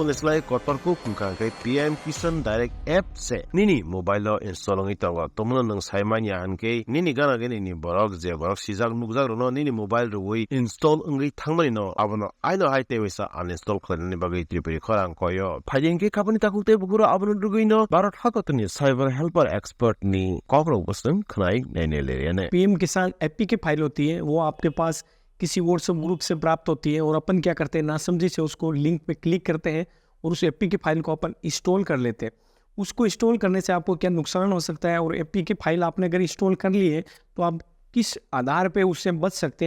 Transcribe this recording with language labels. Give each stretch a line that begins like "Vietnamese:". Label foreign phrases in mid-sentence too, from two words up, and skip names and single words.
Kok Borok: leslai kotor ku kungka kai PM Kisan
English: direct app
Kok Borok: se nini mobile lo install ngai tango tomno nang saimanya anke nini gana ge nini borok je borok sijak nukjak no nini mobile ro wi install ngai thangmani no abono aino haite wisa uninstall khlani bagai tripiri khorang koyo phajengke khapani takute bukuro abono duguino barot hakotni
English: cyber helper expert
Kok Borok: ni kokro bosum khnai naine le ne
Hindi: PM किसान एपी की फाइल होती है, वो आपके पास किसी व्हाट्सएप ग्रुप से प्राप्त होती है और अपन क्या करते हैं ना समझे से उसको लिंक पे क्लिक करते हैं और उस एपी की फाइल को अपन इंस्टॉल कर लेते हैं। उसको इंस्टॉल करने से आपको क्या नुकसान हो सकता है और एपी की फाइल आपने अगर इंस्टॉल कर ली है तो आप किस आधार पे उससे बच सकते हैं।